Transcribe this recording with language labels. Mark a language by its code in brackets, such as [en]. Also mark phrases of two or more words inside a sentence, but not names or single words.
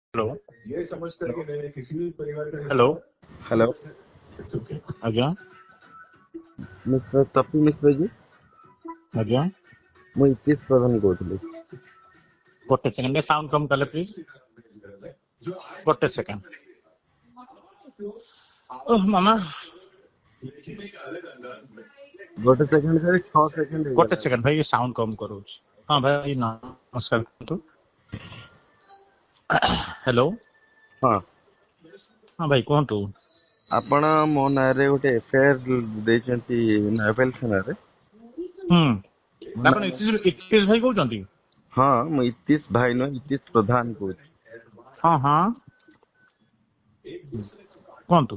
[hi] हेलो ये समझता है कि मैंने किसी भी परिवार का हेलो हेलो आज्ञा मिस्टर तपी मिश्र जी आज्ञा [or] ମୁଁ ଇତିଶ ପ୍ରଧାନ କହୁଥିଲି। ଗୋଟେ ସେକେଣ୍ଡ ସାଉଣ୍ଡ କମ କଲେ ପ୍ଲିଜ ଗୋଟେ ସେକେଣ୍ଡ ଓହ ମାମା ଗୋଟେ ସେକେଣ୍ଡ ଖାଲି 6 ସେକେଣ୍ଡ ଗୋଟେ ହେଇଗଲା। ସେକେଣ୍ଡ ଭାଇ ସାଉଣ୍ଡ କମ କରୁଛି। ହଁ ଭାଇ ନମସ୍କାର କୁହନ୍ତୁ। हेलो ହଁ ହଁ ଭାଇ କୁହନ୍ତୁ ଆପଣ ମୋ ନାଁରେ ଗୋଟେ ଏଫଆଇଆର ଦେଇଛନ୍ତି ନୟାପଲ୍ଲୀ ଥାନାରେ। ଆପଣ ଇତିଶ ଭାଇ କହୁଛନ୍ତି? ହଁ ମୁଁ ଇତିଶ ଭାଇ ନୁହେଁ ଇତିଶ ପ୍ରଧାନ କହୁଛି। ହଁ ହଁ କୁହନ୍ତୁ।